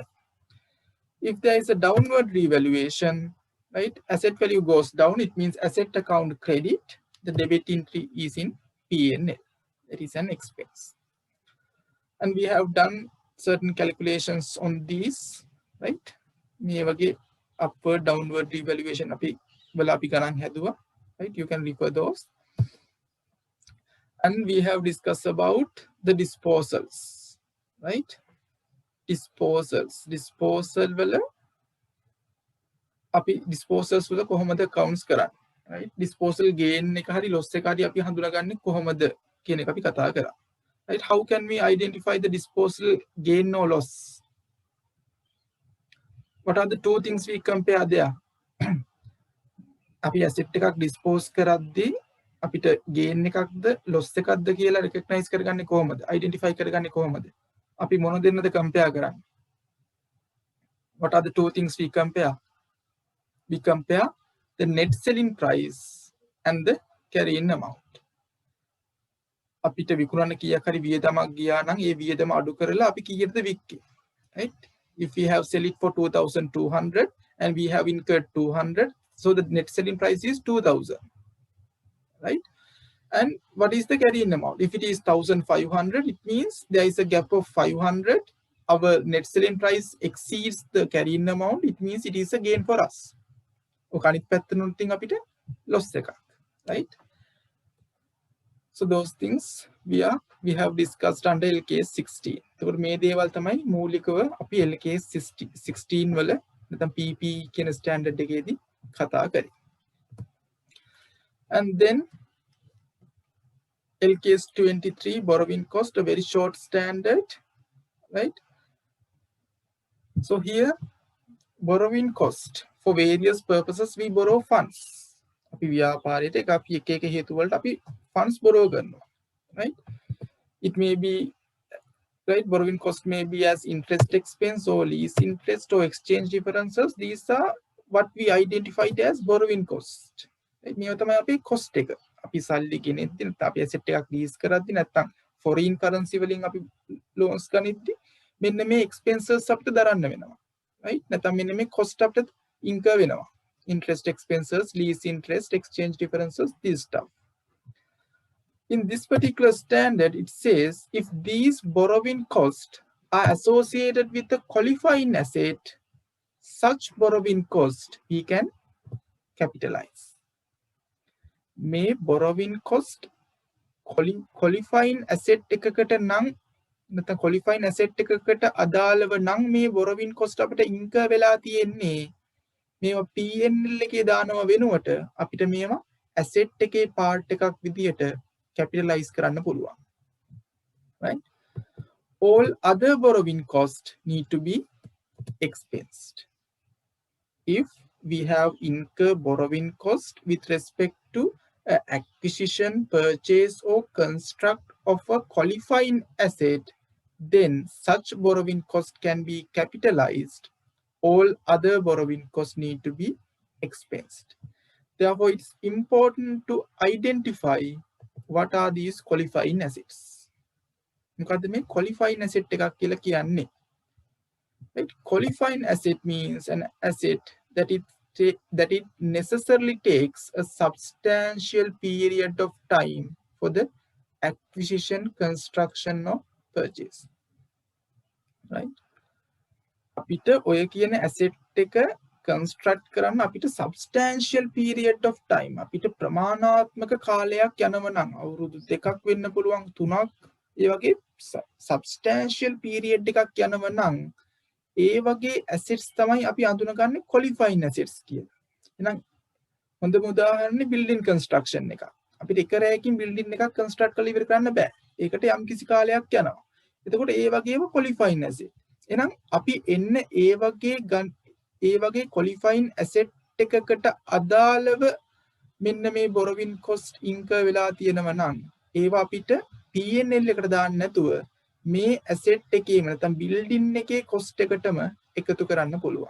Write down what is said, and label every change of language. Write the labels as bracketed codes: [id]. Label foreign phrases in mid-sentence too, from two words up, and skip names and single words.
[en] If there is a downward revaluation, right, asset value goes down, it means asset account credit, the debit entry is in P&L. That is an expense. And we have done certain calculations on these, right? [si] මේ වගේ [en] upward downward revaluation [si] අපි ගණන් හැදුවා, [en] right? You can refer those. And we have discussed about the disposals, right? [si] Disposal වල අපි disposals වල කොහොමද accounts කරන්නේ, right? [en] Disposal gain [si] එක හරි loss එක හරි අපි හඳුනාගන්නේ කොහොමද කියන එක අපි කතා කරා, [en] right? How can we identify the disposal gain or loss? What are the two things we compare there? [si] අපි asset එකක් dispose කරද්දී අපිට gain එකක්ද loss එකක්ද කියලා recognize කරගන්නේ කොහොමද? Identify කරගන්නේ කොහොමද? අපි මොන දෙන්නද compare කරන්නේ? [en] What are the two things we compare? We compare the net selling price and the carrying amount. [si] අපිට විකුණන කීයක් හරි වියදමක් ගියා නම් ඒ වියදම අඩු කරලා අපි කීයටද වික්කේ, [en] right? If we have sell it for 2,200 and we have incurred 200, so the net selling price is 2,000, right? And what is the carrying amount? If it is 1,500, it means there is a gap of 500. Our net selling price exceeds the carrying amount. It means it is a gain for us. [si] ඔකනිත් පැත්තනොත් අපිට loss එකක්, [en] right? So those things we have discussed under LKAS 16. [si] එතකොට මේ දේවල් තමයි මූලිකව අපි LKAS 16 වල නැත්නම් PP කියන ස්ටෑන්ඩඩ් එකේදී කතා කරේ. [en] And then LKAS 23, borrowing cost, a very short standard, right? So here, borrowing cost, for various purposes we borrow funds. [si] අපි ව්‍යාපාරයට අපි එක එක හේතු වලට අපි [en] funds borrow [si] කරනවා, [en] right? It may be, right, borrowing cost may be as interest expense or lease interest or exchange differences. These are what we identified as borrowing cost. Right? [si] මේව තමයි අපේ cost එක. අපි සල්ලි ගෙනෙද්දි නැත්නම් අපි asset එකක් lease කරද්දි නැත්නම් [en] foreign currency [si] වලින් අපි loans ගනිද්දි මෙන්න මේ expenses අපිට දරන්න වෙනවා, right? නැත්නම් මෙන්න මේ cost අපිට incur වෙනවා. [en] Interest expenses, lease interest, exchange differences, this stuff. In this particular standard, it says if these borrowing costs are associated with a qualifying asset, such borrowing cost we can capitalize. May borrowing cost qualifying asset [si] එකකට නම් නැත්නම් [en] qualifying asset [si] එකකට අදාළව නම් මේ [en] borrowing cost [si] අපිට incur වෙලා තියෙන්නේ. මේවා P&L එකේ දානව වෙනුවට අපිට මේවා asset එකේ part එකක් විදියට capitalize කරන්න පුළුවන්, [en] right? All other borrowing costs need to be expensed. If we have incur borrowing cost with respect to acquisition, purchase, or construct of a qualifying asset, then such borrowing cost can be capitalized. All other borrowing costs need to be expensed. Therefore, it's important to identify what are these qualifying assets. [si] මොකද්ද මේ [en] qualifying asset [si] එකක් කියලා කියන්නේ? [en] Right? Qualifying asset means an asset that it necessarily takes a substantial period of time for the acquisition, construction, or purchase. Right? [si] අපිට ඔය කියන asset එක construct කරන්න අපිට [en] substantial period of time, [si] අපිට ප්‍රමාණාත්මක කාලයක් යනව නම් අවුරුදු 2ක් වෙන්න පුළුවන් 3ක්, ඒ වගේ [en] substantial period [si] එකක් යනව නම් ඒ වගේ assets තමයි අපි අඳුනගන්නේ [en] qualifying assets [si] කියලා. එහෙනම් හොඳම උදාහරණේ [en] building construction [si] එක. අපිට එක රැයකින් building එකක් construct කරලා ඉවර කරන්න බෑ. ඒකට යම් කිසි කාලයක් යනවා. එතකොට ඒ වගේම [en] qualifying asset. [si] එහෙනම් අපි එන්න ඒ වගේ [en] qualifying asset [si] එකකට අදාළව මෙන්න මේ [en] borrowing cost incur [si] වෙලා තියෙනවා නම් ඒවා අපිට P&L එකට දාන්න නැතුව මේ asset එකේම නැත්නම් building එකේ cost එකටම එකතු කරන්න පුළුවන්.